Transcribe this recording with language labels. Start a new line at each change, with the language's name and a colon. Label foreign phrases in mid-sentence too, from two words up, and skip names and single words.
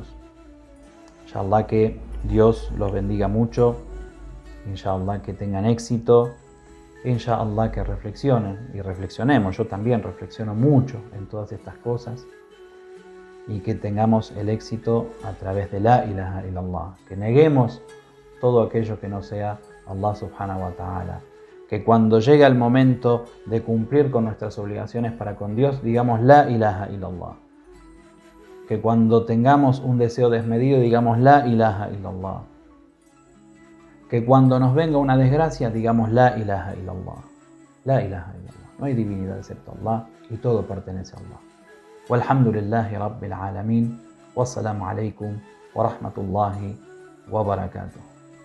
Spanish: Inshallah que Dios los bendiga mucho, inshallah que tengan éxito, inshallah que reflexionen y reflexionemos. Yo también reflexiono mucho en todas estas cosas y que tengamos el éxito a través de
Arabic: لا إله إلا الله,
Spanish: que neguemos todo aquello que no sea
Arabic: الله سبحانه وتعالى,
Spanish: que cuando llegue el momento de cumplir con nuestras obligaciones para con Dios, digamos
Arabic: لا إله إلا الله,
Spanish: que cuando tengamos un deseo desmedido, digamos
Arabic: لا إله إلا الله,
Spanish: que cuando nos venga una desgracia, digamos
Arabic: لا إله إلا الله، لا إله إلا الله.
Spanish: No hay divinidad excepto Allah y todo pertenece a Allah.
Arabic: والحمد لله رب العالمين. والسلام عليكم ورحمة الله وبركاته.